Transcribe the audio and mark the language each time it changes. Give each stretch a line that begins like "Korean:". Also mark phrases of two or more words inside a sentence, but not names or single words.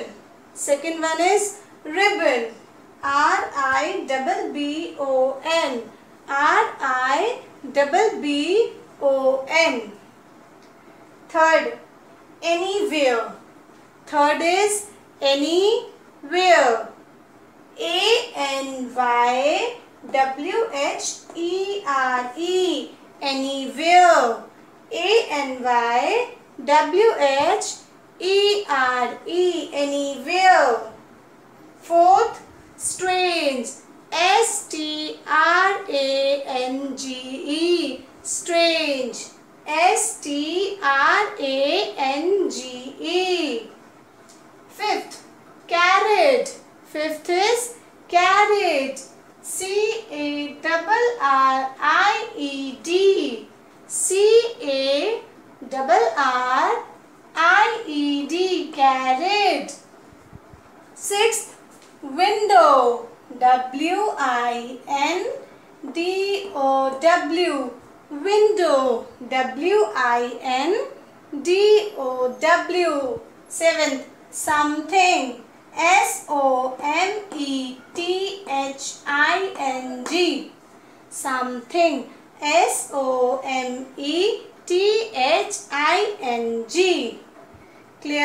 English: Second one is ribbon. R-I-B-B-O-N. R-I-B-B-O-N. Third, anywhere. Third is anywhere. A-N-Y-W-H-E-R-E. Anywhere. A-N-Y-W-H-E-R-E. Anywhere. Fourth, strange. S-T-R-A-N-G-E. Strange. S-T-R-A-N-G-E. Fifth, carrot. Fifth is carrot. C-A-R-R-I-E-D. C-A-R-R-I-E-D. Carrot. Sixth, window. W-I-N-D-O-W. Window. W-I-N-D-O-W. Seventh, something. S-O-M-E-T-H-I-N-G. Something. S-O-M-E-T-H-I-N-G. Clear?